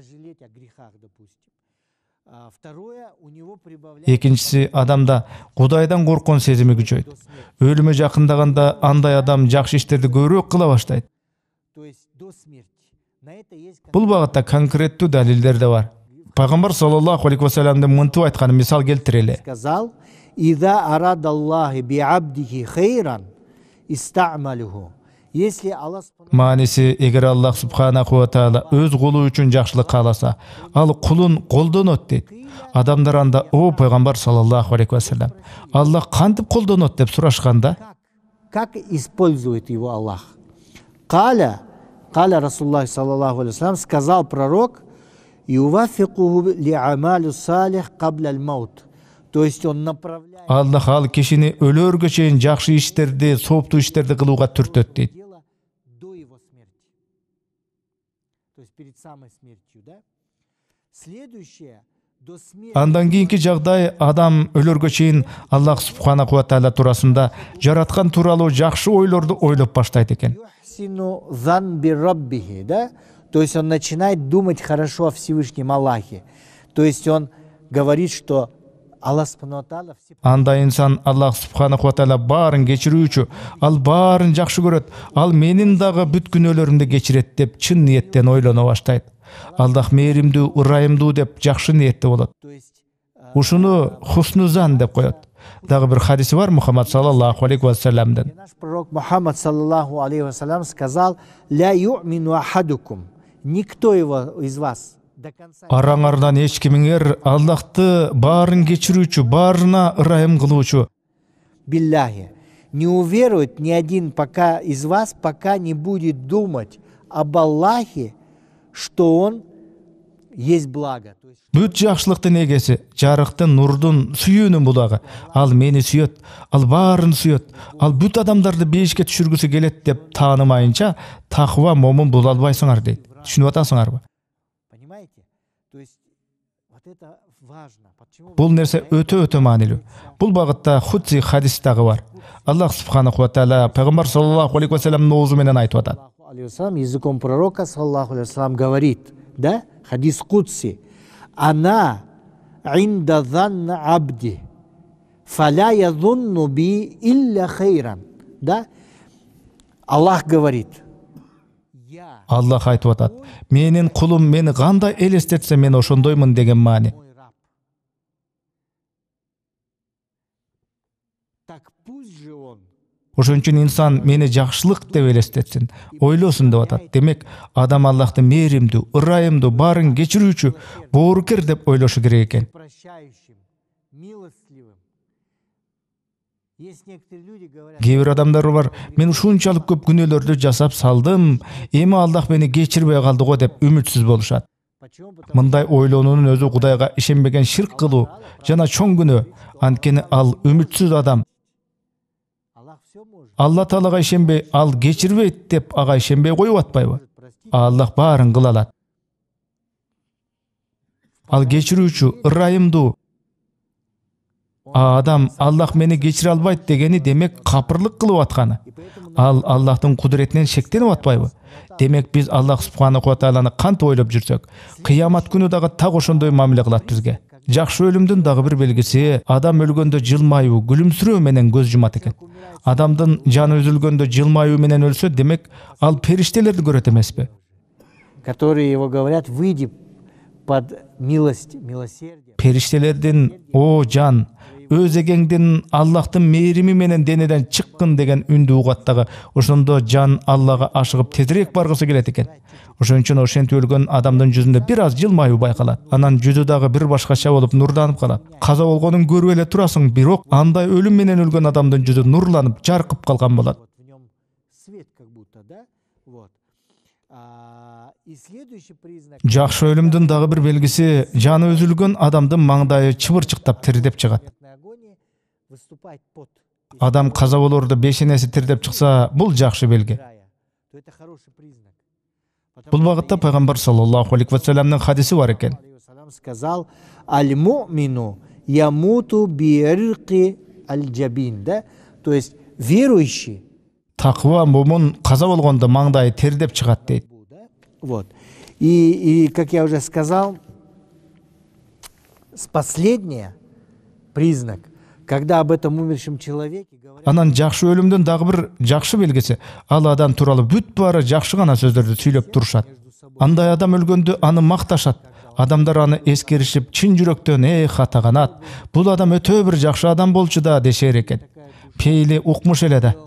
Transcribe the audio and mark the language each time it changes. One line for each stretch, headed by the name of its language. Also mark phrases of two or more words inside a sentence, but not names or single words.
Kyrgyz: Экинчиси, адамда Кудайдан корккон сезими күчөйт. Өлүмү жакындаганда андай адам жакшы иштерди көбүрөөк кыла баштайт. Бул багытта конкреттүү далилдер да бар. Пайгамбар
Arabic: صلى الله عليه وسلم
Kyrgyz: мынтип айтканын мисал келтирели.
Russian: Сказал:
Arabic: "إذا أراد الله بعبده خيرا استعمله".
Russian: Если Аллах
Kyrgyz: Мааниси, эгер Аллах
Arabic: سبحانه وتعالى
Kyrgyz: өз кулу үчүн жакшылык кааласа, ал кулун колдонот дейт. Адамдар анда: "О пайгамбар
Arabic: صلى الله عليه وسلم,
Kyrgyz: Аллах кантип колдонот?" деп сурашканда,
Russian: как использует его Аллах?
Arabic: قال رسول الله صلى الله عليه وسلم,
Russian: сказал пророк:
Arabic: "يوفقه لعمل صالح قبل الموت".
Russian: То есть он направляет
Kyrgyz: Аллах ал кишини өлөргө чейин жакшы иштерди, сооптуу иштерди кылууга түртөт дейт.
Russian: до его смерти. То есть перед самой смертью, да? Следующее до смерти.
Kyrgyz: Андан кийинки жагдай, адам өлөргө чейин Аллах
Arabic: سبحانه وتعالى
Kyrgyz: туурасында жараткан тууралуу жакшы ойлорду ойлоп баштайт экен.
Arabic: يحسن ظن بربه, да?
Russian: То есть он начинает думать хорошо о Всевышнем Аллахе. То есть он говорит, что Аллах
Arabic: سبحانه وتعالى
Kyrgyz: Анда инсан Аллах
Arabic: سبحانه وتعالى
Kyrgyz: баарын кечирүүчү, ал баарын жакшы көрөт, ал менин дагы бүт күнөөлөрүмдү кечирет деп чын ниеттен ойлоно баштайт. Аллах мээримдүү, ырайымдуу деп жакшы ниетте болот. Ушуну хуснузан деп коет. Дагы бир хадиси бар Мухаммад
Arabic: صلى الله عليه وسلم.
Russian: Наш пророк Мухаммад
Arabic: صلى الله عليه وسلم
Russian: сказал:
Arabic: "لا يؤمن أحدكم".
Russian: Никто из вас до конца
Kyrgyz: Араңардан эч кимиңер Аллахты баарын кечирүүчү, баарына ырайым кылуучу,
Russian: билляхи не уверует ни один пока из вас, пока не будет думать об Аллахе, что он есть благо. То есть
Kyrgyz: бүт жакшылыктын эгеси, жарыктын, нурдун, сүйүүнүн булагы. Ал мени сүйөт, ал баарын сүйөт, ал бүт адамдарды бейишке түшүргүсү келет деп таанымайынча таква, момун боло албайсыңар дейт. Түшүнүп атасыңарбы?
Russian: понимаете? То есть вот это важно. Почему?
Kyrgyz: Бул нерсе өтө маанилүү. Бул багытта худси хадис дагы бар. Аллах
Arabic: سبحانه وتعالى
Kyrgyz: пайгамбар
Arabic: صلى الله عليه وسلم
Kyrgyz: оозу менен айтып атат.
Russian: Языком пророка
Arabic: صلى الله عليه وسلم
Russian: говорит, да?
Arabic: حديث قدسي أنا عند ظن عبدي فلا يظن بي إلا خيرا".
Russian: Да? Аллах говорит:
Kyrgyz: Аллах айтып атат: "Менин кулум мени кандай элестетсе, мен ошондоймун" деген маани. мой раб. Так пусть же он Ошон үчүн инсан мени жакшылык деп элестетсин, ойлосун деп атат. Демек, адам Аллахты мээримдүү, ырайымдуу, баарын кечирүүчү, боорукер деп ойлошу керек экен.
Russian: прощающим, милостливым. Есть некоторые люди говорят,
Kyrgyz: кээ бир адамдар бар, мен ушунчалык көп күнөөлөрдү жасап салдым, эми Аллах мени кечирбей калды го деп үмүтсүз болушат.
Russian: почему? Потому
Kyrgyz: Мындай ойлоонунун өзү Кудайга ишенбеген ширк кылуу жана чоң күнөө. Анткени ал үмүтсүз адам.
Russian: Аллах все может.
Kyrgyz: Алла Таалага ишенбей, ал кечирбейт деп ага ишенбей коюп атпайбы? Аллах баарын кыла алат. Ал кечирүүчү, ырайымдуу. Адам Аллах мени кечире албайт дегени демек капырлык кылып атканы. Ал Аллахтын кудуретинен шектенип атпайбы? Демек биз Аллах
Arabic: سبحانه وتعالى
Kyrgyz: кантип ойлоп жүрсөк, кыямат күнү дагы так ошондой мамиле кылат бизге. Жакшы өлүмдүн дагы бир белгиси адам өлгөндө жылмаюу, күлүмсүрөө менен көз жумат экен. Адамдын жаны үзүлгөндө жылмаюу менен өлсө, демек ал периштелерди көрөт эмеспи?
Russian: Которые его говорят, выйди под милость, милосердие.
Kyrgyz: Периштелердин о жан, өз эгеңдин Аллахтын мээрими менен денеден чыккын деген үндү угат, ошондо жан Аллага ашыгып тезирээк баргысы келет экен. Ошон үчүн ошентип өлгөн адамдын жүзүндө бир аз жылмаюу байкалат. Анан жүзү дагы бир башкача болуп нурланып калат. Каза болгонун көрүп эле турасың, бирок андай өлүм менен өлгөн адамдын жүзү нурланып, жаркып калган болот.
Russian: Вот в нем свет как будто, да? Вот. И следующий признак.
Kyrgyz: Жакшы өлүмдүн дагы бир белгиси жаны үзүлгөн адамдын маңдайы чыбырчыктап тирдеп чыгат.
Russian: Смертной агонии выступает пот.
Kyrgyz: Адам каза болордо бешенеси тирдеп чыкса, бул жакшы белги.
Russian: То это хороший признак.
Kyrgyz: Бул багытта пайгамбар
Arabic: صلى الله عليه وسلم
Kyrgyz: хадиси бар экен.
Russian: Сказал:
Arabic: المؤمن يموت بعرق الجبين,
Russian: да? То есть верующий
Kyrgyz: Таква мумун каза болгондо маңдайы тирдеп чыгат дейт.
Russian: Вот. И как я уже сказал, последний признак, когда об этом умершем человеке говорят,
Kyrgyz: Анан жакшы өлүмдүн дагы бир жакшы белгиси, ал адам тууралуу бүт баары жакшы гана сөздөрдү сүйлөп турушат. Андай адам өлгөндө аны макташат. Адамдар аны эскеришип, чын жүрөктөн хатаганат. Бул адам өтө бир жакшы адам болчу да дешер экен. Пейли укмуш эле да.